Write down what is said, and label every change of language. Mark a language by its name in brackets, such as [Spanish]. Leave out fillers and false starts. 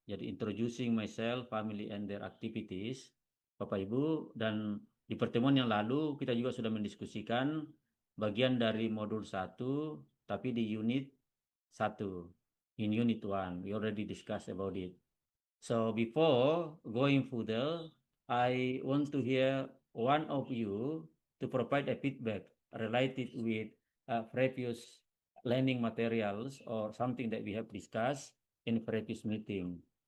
[English] Jadi introducing myself, family and their activities. [Indonesian] Bapak Ibu, dan di pertemuan yang lalu kita juga sudah mendiskusikan bagian dari modul 1 tapi di unit 1. [English] In unit 1 we already discussed about it. So before going further, I want to hear one of you to provide a feedback related with previous learning materials or something that we have discussed in previous meeting.